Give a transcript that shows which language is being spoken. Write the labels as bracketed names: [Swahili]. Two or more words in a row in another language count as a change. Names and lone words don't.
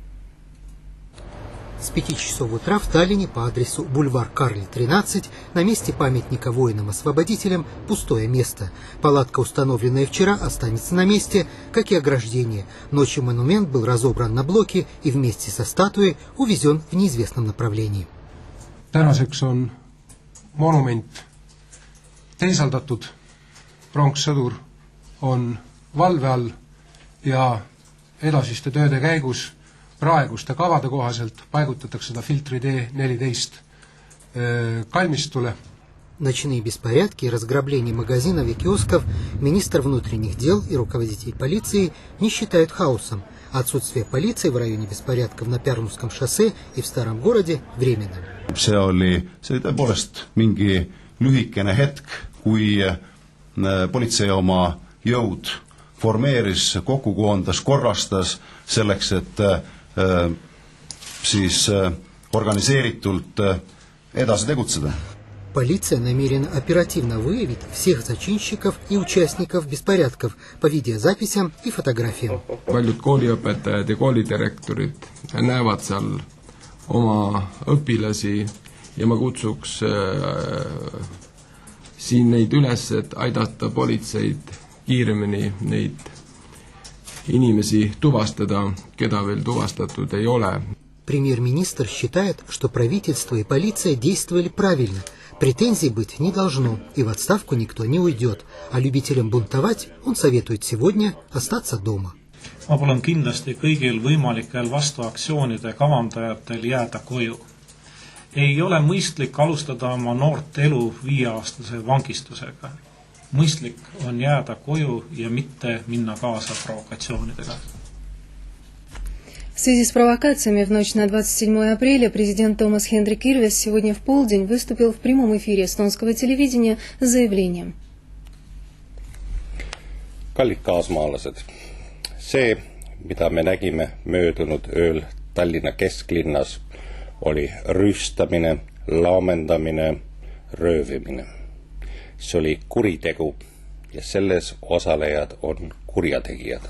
[Russian] С 5 часов утра в Таллине по адресу бульвар Карли, 13, на месте памятника воинам-освободителям пустое место. Палатка, установленная вчера, останется на месте, как и ограждение. Ночью монумент был разобран на блоки и вместе со статуей увезен в неизвестном направлении. [Estonian] Tänaseks on monument teisaldatud, pronkssõdur on valve all ja edasiste tööde käigus praeguste kavade kohaselt paigutatakse seda filtri D14 kalmistule. [Russian] Ночные беспорядки и разграбление магазинов и киосков министр внутренних дел и руководитель полиции не считают хаосом. Отсутствие полиции в районе беспорядков на Пярнуском шоссе и в старом городе временно. [Estonian] See oli tõepoolest mingi lühikene hetk, kui politsei oma jõud formeeris, kokku koondas, korrastas selleks, et siis organiseeritult edasi tegutseda. [Russian] Полиция намерена оперативно выявить всех зачинщиков и участников беспорядков по видеозаписям и фотографиям. [Estonian] Paljud kooliõpetajad ja koolidirektorid näevad seal oma õpilasi ja ma kutsuks siin neid üles, et aidata politseid kiiremini neid inimesi tuvastada, keda veel tuvastatud ei ole. [Russian] Премьер-министр считает, что правительство и полиция действовали правильно. Претензий быть не должно, и в отставку никто не уйдет. А любителям бунтовать он советует сегодня остаться дома. [Estonian] Ma palun kindlasti kõigil võimalikel vastuaktsioonide kavandajatel jääda koju. Ei ole mõistlik alustada oma noort elu 5-aastase vangistusega. Mõistlik on jääda koju ja mitte minna kaasa провокационidega. [Russian] В связи с провокациями в ночь на 27 апреля президент Томас Хендрик Ильвес сегодня в полдень выступил в прямом эфире эстонского телевидения с заявлением. [Estonian] Kallid kaasmaalased, see, mida me nägime möödunud ööl Tallinna kesklinnas, oli rüüstamine, laamendamine, röövimine. See oli kuritegu ja selles osalejad on kurjategijad.